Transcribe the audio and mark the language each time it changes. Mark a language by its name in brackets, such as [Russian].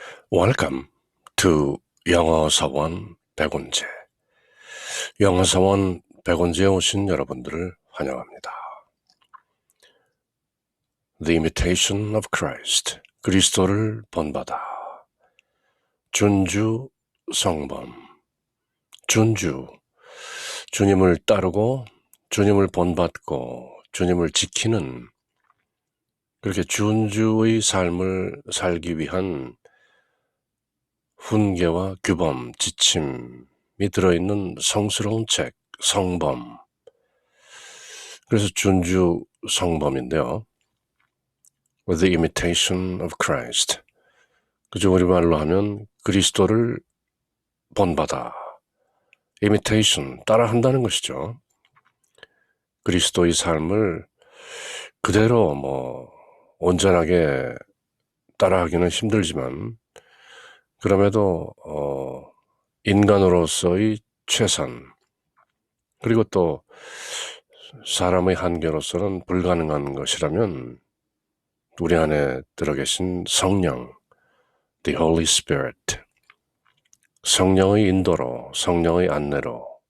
[English] Welcome to 영어사원 백운재. [Korean] 영어사원 백운재에 오신 여러분들을 환영합니다. The Imitation of Christ, 그리스도를 본받아. 준주 성범. 준주, 주님을 따르고 주님을 본받고 주님을 지키는, 그렇게 준주의 삶을 살기 위한 훈계와 규범, 지침이 들어있는 성스러운 책, 성범. 그래서 준주 성범인데요. [English] The Imitation of Christ. [Korean] 그죠? 우리말로 하면 그리스도를 본받아. Imitation, 따라한다는 것이죠. 그리스도의 삶을 그대로 온전하게 따라하기는 힘들지만, 그럼에도 인간으로서의 최선, 그리고 또 사람의 한계로서는 불가능한 것이라면 우리 안에 들어 계신 성령, The Holy Spirit, 성령의 인도로, 성령의 안내로,